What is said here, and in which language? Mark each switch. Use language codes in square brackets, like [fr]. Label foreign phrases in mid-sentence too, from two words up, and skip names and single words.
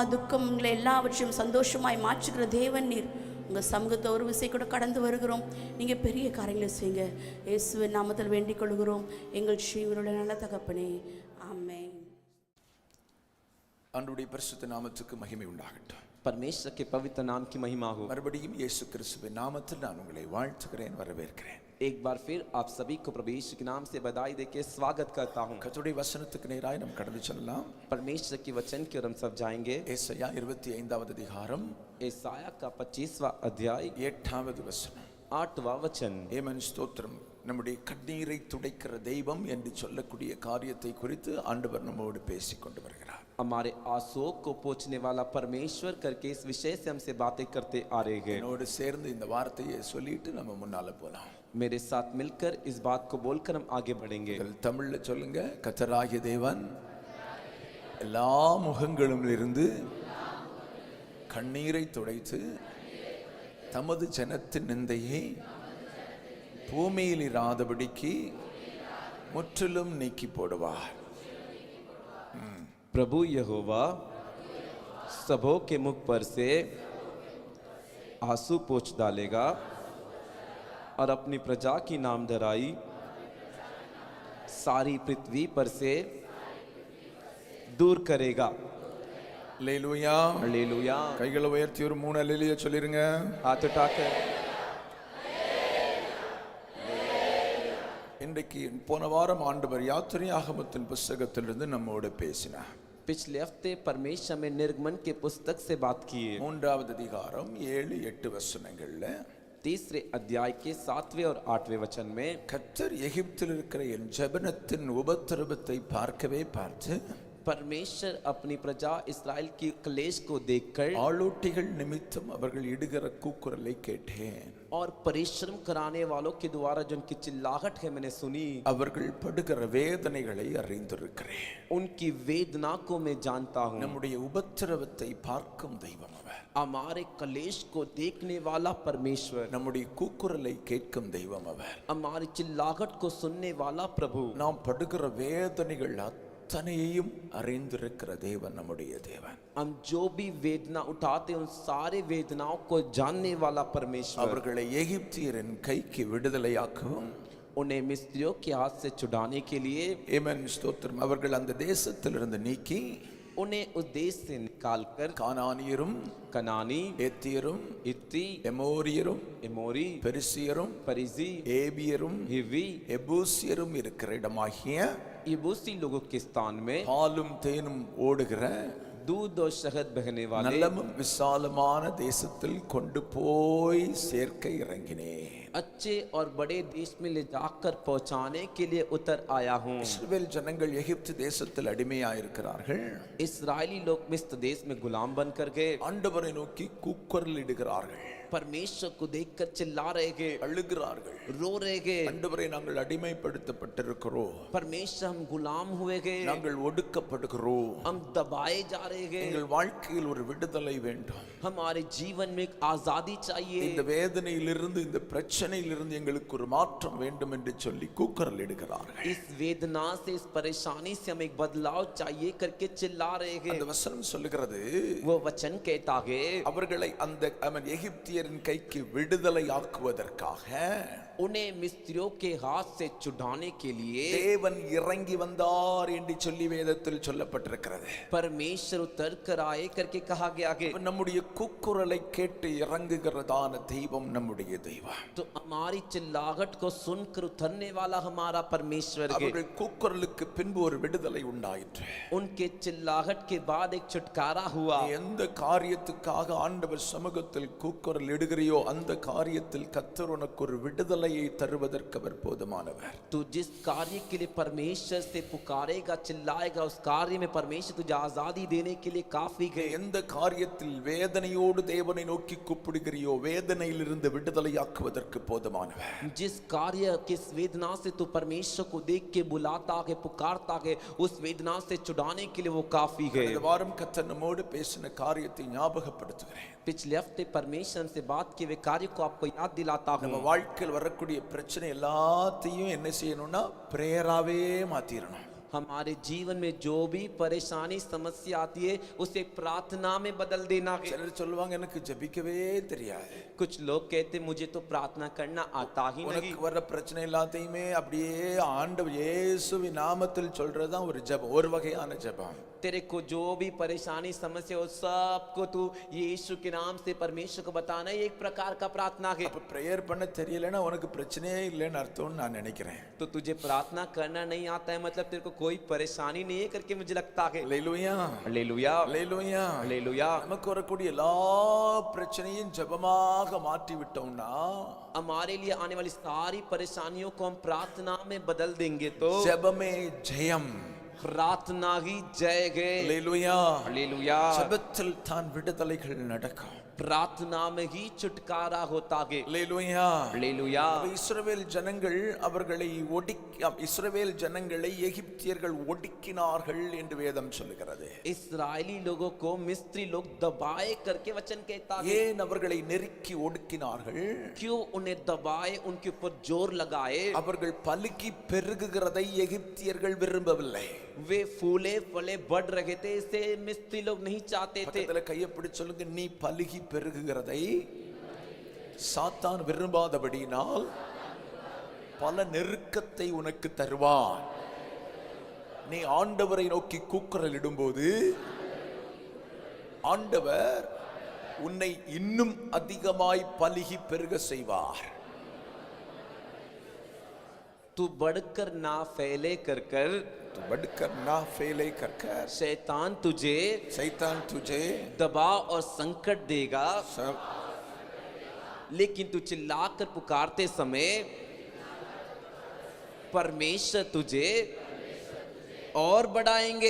[ta] துக்கங்களை எல்லாவற்றையும் சந்தோஷமாய் மாற்றுகிற தேவன் நீர். உங்கள் சமூகத்தை ஒரு விசை கூட கடந்து வருகிறோம். நீங்கள் பெரிய காரியங்களை செய்யுங்க. இயேசுவின் நாமத்தில் வேண்டிக் கொள்கிறோம் எங்கள் ஜீவனுடைய நல்ல தகப்பனே, ஆமென். ஆண்டவருடைய பரிசுத்த நாமத்துக்கு மகிமை உண்டாகட்டும். [hi] परमेश्वर के पवित्र नाम की महिमा हो। [ta] மறுபடியும் இயேசு கிறிஸ்துவின் நாமத்தில் நான் உங்களை வாழ்த்துகிறேன், வரவேற்கிறேன். [hi] एक बार फिर आप सभी को प्रभु यीशु के नाम से बधाई देके स्वागत करता हूं। [ta] கர்த்தருடைய வசனத்துக்கு நேராய் நாம் கடந்து செல்லலாம். [hi] परमेश्वर के वचन की ओर हम सब जाएंगे। [ta] ஏசாயா 25வது அதிகாரம் [hi] ஏசாயா का 25वां अध्याय [ta] 8வது வசனம் [hi] 8वां वचन। [ta] ஏமன் ஸ்தோத்திரம். நம்முடைய கண்ணீரை துடைக்கிற தெய்வம் என்று சொல்லக்கூடிய காரியத்தை குறித்து ஆண்டவர் நம்மோடு பேசிக் கொண்டு வருகிறார். [hi] हमारे आंसुओं को पोंछने वाला परमेश्वर करके इस विषय से हमसे बातें करते आ रहे हैं। [ta] என்னோடு சேர்ந்து இந்த வார்த்தையை சொல்லிட்டு நம்ம முன்னால போலாம். [hi] मेरे साथ मिलकर इस बात को बोलकर हम आगे बढ़ेंगे। [ta] தமிழ்ல சொல்லுங்க. கர்த்தராகிய தேவன் எல்லா முகங்களிலும் இருந்து கண்ணீரை துடைத்து தமது ஜனத்தின் நிந்தையை பூமியில் இராதபடிக்கு முற்றிலும் நீக்கி போடுவார். [hi] प्रभु यहोवा सबों के मुख पर से आंसू पोंछ डालेगा और अपनी प्रजा की नामधराई सारी पृथ्वी पर से दूर करेगा। [ta] அல்லேலூயா, [hi] हालेलुया। [ta] கைகளை உயர்த்தி ஒரு 3 அல்லேலூயா சொல்லிருங்க. [hi] हाथ उठाकर [ta] இன்றைக்கு போன வாரம் ஆண்டவர் யாத்திரையாகமத்தின் புத்தகத்திலிருந்து நம்மோடு பேசினார். [hi] पिछले हफ्ते परमेश्वर में निर्गमन के पुस्तक से बात की है। [ta] 3வது அதிகாரம் 7-8 வசனங்கள்ல [hi] तीसरे अध्याय के 7वें और 8वें वचन में [ta] கர்த்தர் எகிப்தில் இருக்கிற என் ஜெபனத்தின் உபத்திரவத்தை பார்க்கவே பார்த்து [hi] परमेश्वर अपनी प्रजा इस्राएल की क्लेश को देखकर [ta] ஆளோட்டிகள் நிமித்தம் அவர்கள் இடுகிற கூக்குரலை கேட்டேன். [hi] और परिश्रम कराने वालों के द्वारा जो उनकी चिल्लाहट है मैंने सुनी। [ta] அவர்கள் படுகிற வேதனைகளை அறிந்திருக்கிறேன். [hi] उनकी वेदना को मैं जानता हूँ। [ta] நம்முடைய உபத்திரவத்தை பார்க்கும் தெய்வம் அவர். [hi] हमारे क्लेश को देखने वाला परमेश्वर, [ta] நம்முடைய கூக்குரலை கேட்கும் தெய்வம் அவர். [hi] हमारी चिल्लाहट को सुनने वाला प्रभु। [ta] நாம் படுகிற வேதனைகள் அத்தனையையும் அறிந்திருக்கிற தேவன் நம்முடைய தேவன். [hi] हम जो भी वेदना उठाते हैं उन सारे वेदनाओं को जानने वाला परमेश्वर, [ta] அவர்களை எகிப்தியரின் கைக்கு விடுதலையாக்கவும் [hi] उन्हें मिस्रियों के हाथ से छुड़ाने के लिए, [ta] ஆமென் ஸ்தோத்திரம், அவர்கள் அந்த தேசத்திலிருந்து நீக்கி [hi] उन्हें उस देश से निकालकर [ta] கானானியரும் [hi] कनानी, [ta] ஏத்தியரும் [hi] इत्ती, [ta] எமோரியரும் [hi] एमोरी, [ta] பெரிசியரும் [hi] परिजी, [ta] ஏபியரும் [hi] हिवी, [ta] எபூசியரும் இருக்கிற இடமாகிய [hi] यबूसी लोगों के स्थान में [ta] பாலும் தேனும் ஓடுகிற [hi] दूध और शहद बहने वाले [ta] நல்லமும் விசாலமான தேசத்தில் கொண்டு போய் சேர்க்க இறங்கினேன். [hi] अच्छे और बड़े देश में ले जाकर पहुंचाने के लिए उतर आया हूँ. [ta] இஸ்ரவேல் ஜனங்கள் எகிப்து தேசத்தில் அடிமையாயிருக்கிறார்கள். [hi] इस्राएली लोग मिस्र देश में गुलाम बनकर गए. [ta] ஆண்டவரை நோக்கி கூக்குரலிடுகிறார்கள், [hi] परमेश्वर को देखकर चिल्ला रहे गए, [ta] அழுகிறார்கள். [hi] रो रहे गए, [ta] ஆண்டவரை நாங்கள் அடிமைப்படுத்தப்பட்டிருக்கிறோம், [hi] परमेश्वर हम गुलाम हुए गए, [ta] நாங்கள் ஒடுக்கப்படுகிறோம், [hi] हम दबाए जा रहे गए, [ta] எங்கள் வாழ்க்கையில் ஒரு விடுதலை வேண்டும், [hi] हमारे जीवन में एक आजादी चाहिए, [ta] இந்த வேதனையிலிருந்து இந்த பிரச்சனையிலிருந்து எங்களுக்கு ஒரு மாற்றம் வேண்டும் என்று சொல்லி கூக்குரலிடுகிறார்கள். [hi] इस वेदना से इस परेशानी से हमें एक बदलाव चाहिए करके चिल्ला रहे गए. [ta] அந்த வசனம் சொல்லுகிறது, [hi] वो वचन कहता है [ta] அவர்களை அந்த எகிப்தியரின் கைக்கு விடுதலை ஆக்குவதற்காக [hi] उन्हें मिस्रियों के हाथ से छुड़ाने के लिए [ta] தேவன் இறங்கி வந்தார் என்று சொல்லி வேதத்தில் சொல்லப்பட்டிருக்கிறது. [hi] परमेश्वर उतर कर आए करके कहा गया है. [ta] நம்முடைய கூக்குரலை கேட்டு இறங்குகிறதான தெய்வம் நம்முடைய தெய்வம். [hi] तो हमारी चिल्लाहट को सुनकर उतरने वाला हमारा परमेश्वर है. [ta] அவர்கள் கூக்குரலுக்கு பின்பு ஒரு விடுதலை உண்டாயிற்று. [hi] उनके चिल्लाहट के बाद एक छुटकारा हुआ. [ta] எந்த காரியத்துக்காக ஆண்டவர் சமூகத்தில் கூக்குரல் இடுகிறியோ அந்த காரியத்தில் கர்த்தர் உனக்கு ஒரு விடுதலையை தருவதற்கு அவர் போதுமானவர். [hi] तू जिस कार्य के लिए परमेश्वर से पुकारेगा, चिल्लाएगा, उस कार्य में परमेश्वर तुझे आजादी देने के लिए काफी है. [ta] எந்த காரியத்தில் வேதனையோடு தேவனை நோக்கி கூப்பிடுகிறியோ வேதனையிலிருந்து விடுதலையாக்குவதற்கு போதுமானவர். [hi] जिस कार्य किस वेदना से तू परमेश्वर को देख के बुलाता है, पुकारता है, उस वेदना से छुड़ाने के लिए वो काफी है. [ta] இந்த வாரம் கர்த்தர் நம்மோடு பேசின காரியத்தை ஞாபகப்படுத்துகிறேன். [hi] पिछले हफ्ते परमेश्वर से बात किए हुए कार्य को आपको याद दिलाता हूँ. [ta] நம்ம வாழ்க்கையில் வரக்கூடிய பிரச்சனை எல்லாத்தையும் என்ன செய்யணும்னா பிரேயராவே மாத்திரணும். [hi] हमारे जीवन में जो भी परेशानी समस्या आती है उसे प्रार्थना में बदल देना है. [ta] சிலர் சொல்லுவாங்க எனக்கு ஜெபிக்கவே தெரியாது. [hi] कुछ लोग कहते मुझे तो प्रार्थना करना आता ही नहीं. [ta] உனக்கு வர பிரச்சனை எல்லாத்தையுமே அப்படியே ஆண்டவர் இயேசுவின் நாமத்தில் சொல்றதுதான் ஒரு ஜெபம், ஒரு வகையான ஜெபம். [hi] तेरे को जो भी परेशानी समस्या हो सबको तू यीशु के नाम से परमेश्वर को बताना एक प्रकार का प्रार्थना है. [ta] அப்ப பிரேயர் பண்ண தெரியலன்னா உனக்கு பிரச்சனையே இல்லைன்னு அர்த்தம்னு நான் நினைக்கிறேன். [hi] तो तुझे प्रार्थना करना नहीं आता है मतलब तेरे को कोई परेशानी नहीं है करके मुझे लगता है. [ta] அல்லேலூயா, [hi] हालेलुया, [ta] அல்லேலூயா. [hi] हालेलुया. [ta] நமக்கு வரக்கூடிய எல்லா பிரச்சனையும் ஜெபமாக மாற்றி விட்டோம்னா [hi] हमारे लिए आने वाली सारी परेशानियों को हम प्रार्थना में बदल देंगे तो [ta] ஜெபமே ஜெயம். [hi] प्रार्थना ही जय है. [ta] அல்லேலூயா. [hi] हालेलुया. [ta] ஜெபத்தில் தான் விடுதலைகள் நடக்கும். [hi] प्रार्थना में ही छुटकारा होता है. [ta] அல்லேலூயா. [hi] हालेलुया. [ta] இஸ்ரவேல் ஜனங்கள் அவர்களை இஸ்ரவேல் ஜனங்களை எகிப்தியர்கள் ஒடுக்கினார்கள் என்று வேதம் சொல்லுகிறது. [hi] इस्राएली लोगों को मिस्री लोग दबाए करके वचन कहता है. [ta] ஏன் அவர்களை நெருக்கி ஒடுக்கினார்கள்? [hi] क्यों उन्हें दबाए, उनके ऊपर जोर लगाए? [ta] அவர்கள் பலுக்கி பெருகுகிறதை எகிப்தியர்கள் விரும்பவில்லை. [hi] वे फूले फले बढ़ रहे थे, इसे मिस्री लोग नहीं चाहते थे. [ta] பக்கத்துல கையை பிடிச்சு சொல்லுங்க, நீ பலுகி பெருகுகிறதை சாத்தான் விரும்பாதபடியினால் பல நெருக்கத்தை உனக்கு தருவான். நீ ஆண்டவரை நோக்கி கூக்குரல் இடும்போது ஆண்டவர் உன்னை இன்னும் அதிகமாய் பலுகி பெருக செய்வார். [hi] तू बढ़कर ना फैले कर कर, तू बढ़कर ना फैले कर कर, शैतान तुझे शैतान तुझे दबाव और संकट देगा, सब लेकिन तू चिल्लाकर पुकारते समय परमेश्वर तुझे और बढ़ाएंगे.